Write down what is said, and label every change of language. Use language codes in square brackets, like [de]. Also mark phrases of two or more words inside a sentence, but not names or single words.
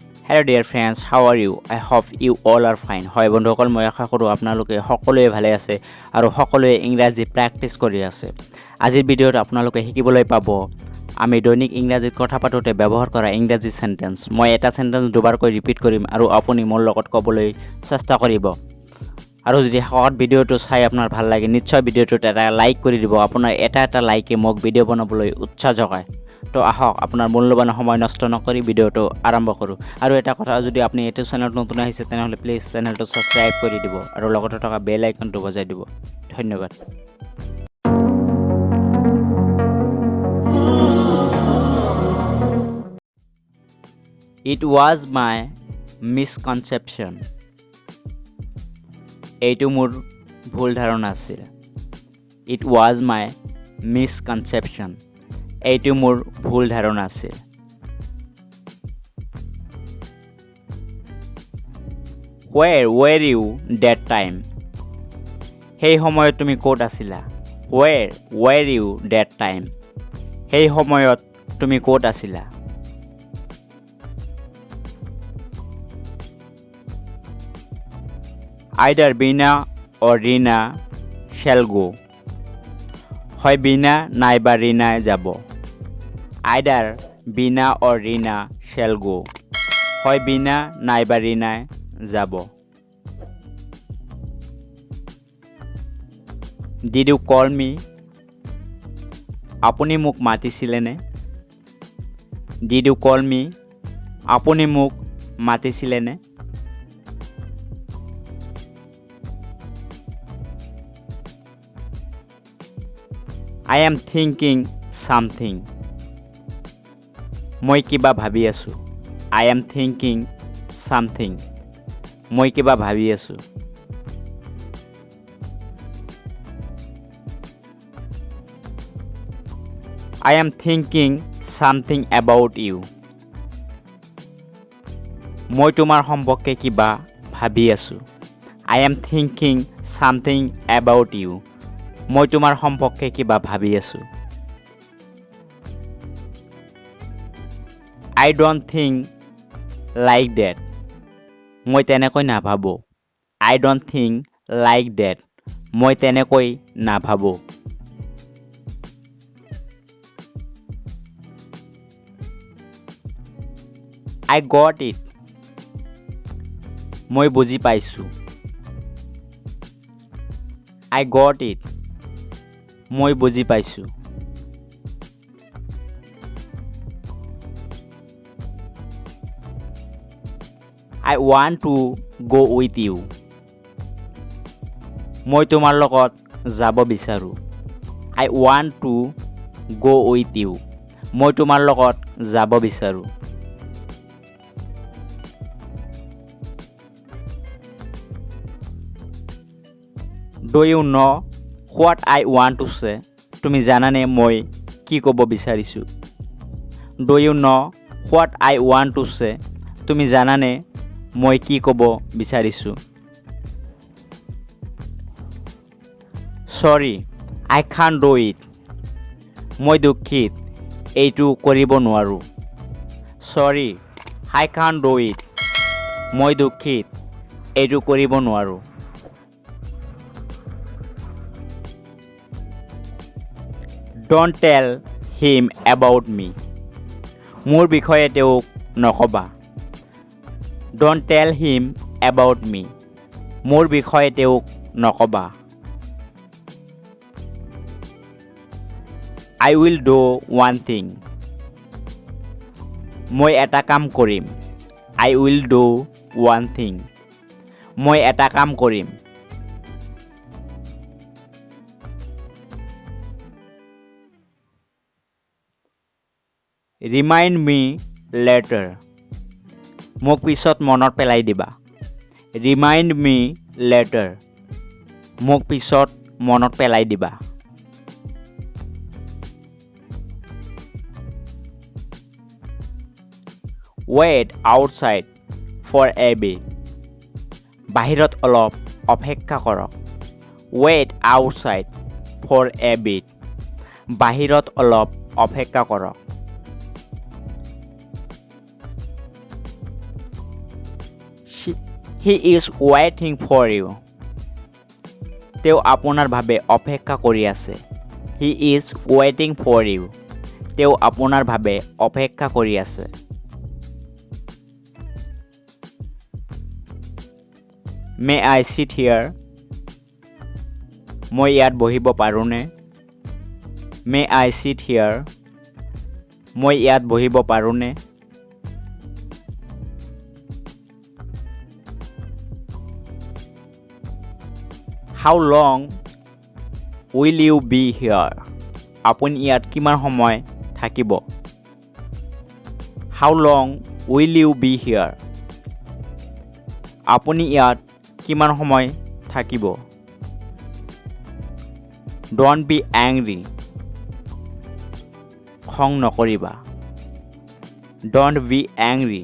[en] Hello dear friends, how are you? I hope you all are fine. [as] হয় বন্ধুসকল মই আশা কৰোঁ আপোনালোকে সকলোৱে ভালে আছে আৰু সকলোৱে ইংৰাজী প্ৰেক্টিছ কৰি আছে। আজিৰ ভিডিঅ'ত আপোনালোকে শিকিবলৈ পাব আমি দৈনিক ইংৰাজীত কথা পাতোতে ব্যৱহাৰ কৰা ইংৰাজী সেন্টেন্স। মই এটা সেন্টেন্স দুবাৰকৈ ৰিপিট কৰিম আৰু আপুনি মোৰ লগত ক'বলৈ চেষ্টা কৰিব। আৰু যদি শেষত ভিডিঅ'টো চাই আপোনাৰ ভাল লাগে নিশ্চয় ভিডিঅ'টোত এটা লাইক কৰি দিব। আপোনাৰ এটা লাইকে মোক ভিডিঅ' বনাবলৈ উৎসাহ যোগায়। তো আহক আপোনাৰ মূল্যৱান সময় নষ্ট নকৰি ভিডিঅ'টো আৰম্ভ কৰোঁ। আৰু এটা কথা যদি আপুনি এইটো চেনেলত নতুন আহিছে তেনেহ'লে প্লিজ [en] channel subscribe [as] কৰি দিব আৰু লগতে থকা [en] bell icon [as] বজাই দিব। ধন্যবাদ। [en] It was my misconception. [as] এইটো মোৰ ভুল ধাৰণা আছিল। [en] It was my misconception. [as] এইটো মোৰ ভুল ধাৰণা আছিল। [en] Where were you that time? [as] সেই সময়ত তুমি ক'ত আছিলা? [en] Where were you that time? [as] সেই সময়ত তুমি ক'ত আছিলা? [en] Either Bina or Rina shall go. [as] হয় বিনা নাইবা রিনায় যাব। [en] Either Bina or Rina shall go. [as] হয় বিনা নাইবা রিনায় যাব। [en] Did you call me? [as] আপুনি মোক মাতিছিলেনে? [en] Did you call me? [as] আপুনি মোক মাতিছিলেনে? [en] I am thinking something. [as] মই কিবা ভাবি আছো। [en] I am thinking something. [as] মই কিবা ভাবি আছো। [en] I am thinking something about you. [as] মই তোমাৰ সম্পৰ্কে কিবা ভাবি আছো। [en] I am thinking something about you. [as] মই তোমাৰ সম্পৰ্কে কিবা ভাবি আছো। [en] I don't think like that. [as] মই তেনেকৈ নাভাবো। [en] I don't think like that. [as] মই তেনেকৈ নাভাবো। [en] I got it. [as] মই বুজি পাইছো। [en] I got it. [as] মই বুজি পাইছো। [en] I want to go with you. [as] মই তোমাৰ লগত যাব বিচাৰো। [en] I want to go with you. [as] মই তোমাৰ লগত যাব বিচাৰো। [en] Do you know what I want to say? [as] তুমি জানানে মই কি ক'ব বিচাৰিছো? [en] Do you know what I want to say? [as] তুমি জানানে মই কি ক'ব বিচাৰিছো? [en] Sorry, I can't do it. [as] মই দুঃখিত, এইটো কৰিব নোৱাৰো। [en] Sorry, I can't do it. [as] মই দুঃখিত, এইটো কৰিব নোৱাৰো। [en] Don't tell him about me. [as] মোৰ বিষয়ে তেওঁক নকবা। [en] Don't tell him about me. [as] মোৰ বিষয়ে তেওঁক নকবা। [en] I will do one thing. [as] মই এটা কাম কৰিম। [en] I will do one thing. [as] মই এটা কাম কৰিম। [en] Remind me later. [as] মোক পিছত মনত পেলাই দিবা। [en] Remind me later. [as] মোক পিছত মনত পেলাই দিবা। [en] Wait outside for a bit. [as] বাহিৰত অলপ অপেক্ষা কৰক। [en] Wait outside for a bit. [as] বাহিৰত অলপ অপেক্ষা কৰক। [en] He is waiting for you. [as] তেওঁ আপোনাৰ বাবে অপেক্ষা কৰি আছে. [en] He is waiting for you. [as] তেওঁ আপোনাৰ বাবে অপেক্ষা কৰি আছে. [en] May I sit here? [as] মই ইয়াত বহিব পাৰোঁনে? [en] May I sit here? [as] মই ইয়াত বহিব পাৰোঁনে? [en] How long will you be here? [as] আপুনি ইয়াত কিমান সময় থাকিব? [en] How long will you be here? [as] আপুনি ইয়াত কিমান সময় থাকিব? [en] Don't be angry. [as] খং নকৰিবা. [en] Don't be angry.